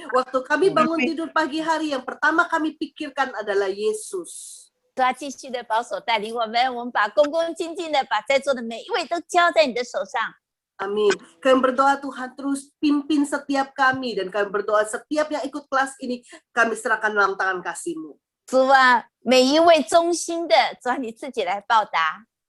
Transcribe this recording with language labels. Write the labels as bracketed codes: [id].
[id] Waktu kami bangun tidur pagi hari, yang pertama kami pikirkan adalah Yesus. [zh] 主啊，继续的保守带领我们，我们把恭恭敬敬的把在座的每一位都交在你的手上。 [id] Amin. Kami berdoa Tuhan terus pimpin setiap kami, dan kami berdoa setiap yang ikut kelas ini kami serahkan dalam tangan kasih-Mu. [zh] 主啊，每一位忠心的，主啊，你自己来报答。